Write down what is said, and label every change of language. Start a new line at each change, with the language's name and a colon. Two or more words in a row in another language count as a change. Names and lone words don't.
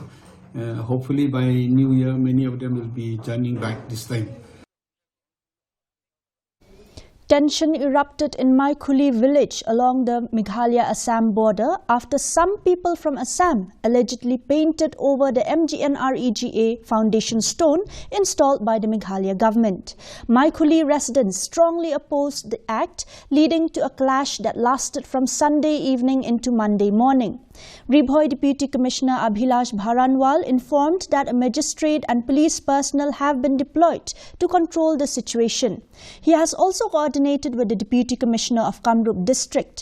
English: Hopefully by New Year, many of them will be joining back this time. Tension erupted in Meghalaya village along the Meghalaya-Assam border after some people from Assam allegedly painted over the MGNREGA foundation stone installed by the Meghalaya government. Meghalaya residents strongly opposed the act, leading to a clash that lasted from Sunday evening into Monday morning. Ribhoi Deputy Commissioner Abhilash Bharanwal informed that a magistrate and police personnel have been deployed to control the situation. He has also coordinated coordinated with the Deputy Commissioner of Kamrup District.